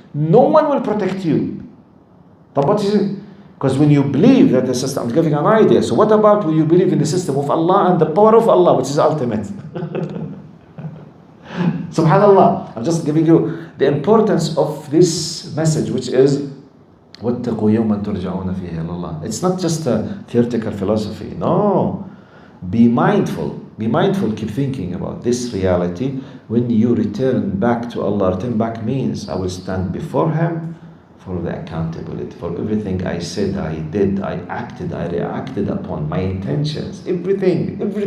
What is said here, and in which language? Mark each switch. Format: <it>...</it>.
<en>No one will protect you. But what is it? Because when you believe that the system, I'm giving an idea. So what about when you believe in the system of Allah and the power of Allah, which is ultimate? Subhanallah. I'm just giving you the importance of this message, which is</en> <ar>واتقوا يوما ترجعون فيه إلى الله.</ar> <en>It's not just a theoretical philosophy. No. Be mindful. Be mindful. Keep thinking about this reality. When you return back to Allah, return back means I will stand before Him for the accountability. For everything I said, I did, I acted, I reacted upon, my intentions, everything.</en>